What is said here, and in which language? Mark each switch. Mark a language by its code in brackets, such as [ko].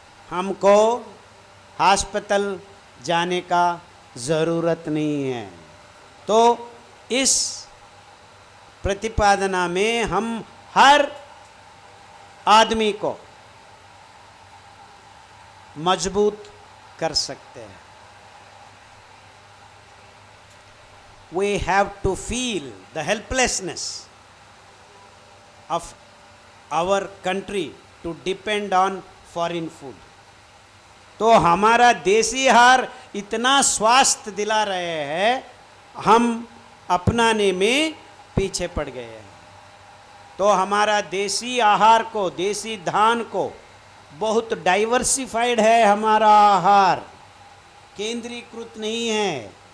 [hi] हमको अस्पताल जाने का ज़रूरत नहीं है। तो इस प्रतिपादना में हम हर आदमी को मजबूत कर सकते हैं। [en] We have to feel the helplessness of our country to depend on foreign food. [hi] तो हमारा देसी आहार इतना स्वास्थ्य दिला रहे हैं, हम अपनाने में पीछे पड़ गए हैं। तो हमारा देसी आहार को, देसी धान को, बहुत डाइवर्सिफाइड है हमारा आहार, केंद्रीकृत नहीं है।